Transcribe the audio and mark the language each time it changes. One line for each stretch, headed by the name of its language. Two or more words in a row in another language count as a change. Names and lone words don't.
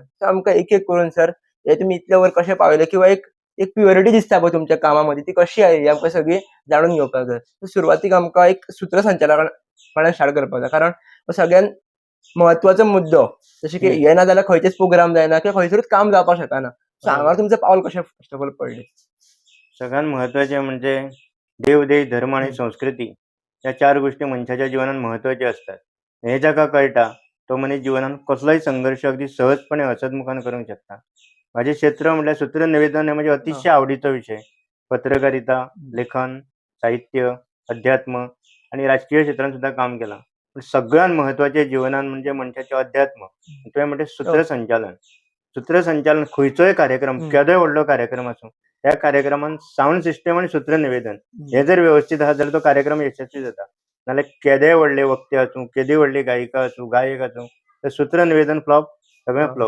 Konkani: सो आमकां एक एक करून सर हे तुमी इतले वर कशे पावले किंवा एक एक प्युरिटी दिसता पळय तुमच्या कामामध्ये ती कशी आयली ही आमकां सगळी जाणून घेवपाक जाय. सो सुरवातीक आमकां एक सूत्रसंचालनाकडल्यान स्टार्ट करपाक जाय, कारण हो सगळ्यात महत्वाचो मुद्दो. जशें की हे ना जाल्यार खंयचेच प्रोग्राम जायना किंवा खंयसरूच काम जावपाक शकना. सो हांगा तुमचें पावल कशें
English: first of all
Konkani: पडलें?
Marathi: सगळ्यात महत्वाचे म्हणजे देव, देश, धर्म आणि संस्कृती या 4 गोष्टी मनशाच्या जीवनात महत्वाच्या असतात.
Konkani: हे जाका कळटा तो मनीस जीवनात कसलोय संघर्ष अगदी सहजपणे हसतमुखान करूंक शकता. माझे क्षेत्र म्हटल्यार सूत्र निवेदन हे म्हणजे अतिशय आवडीचो विषय. पत्रकारिता, लेखन, साहित्य, अध्यात्म आणि राजकीय क्षेत्रात सुद्धा काम केलां. पण सगळ्यात महत्वाचे जीवनात म्हणजे मनशाचें अध्यात्म, ते म्हणजे सूत्रसंचालन. सूत्रसंचालन खंयचोय कार्यक्रम, केदोय व्हडलो कार्यक्रम आसूं, त्या कार्यक्रमात
English: sound system
Konkani: आणि सूत्रनिवेदन हे जर व्यवस्थित आसा जाल्यार तो कार्यक्रम यशस्वी जाता. नाल्यार केदेय व्हडले वक्ते आसूं, केदी व्हडली गायिका आसूं, गायक आसूं, तर सूत्रनिवेदन फ्लॉप, सगळें फ्लॉप.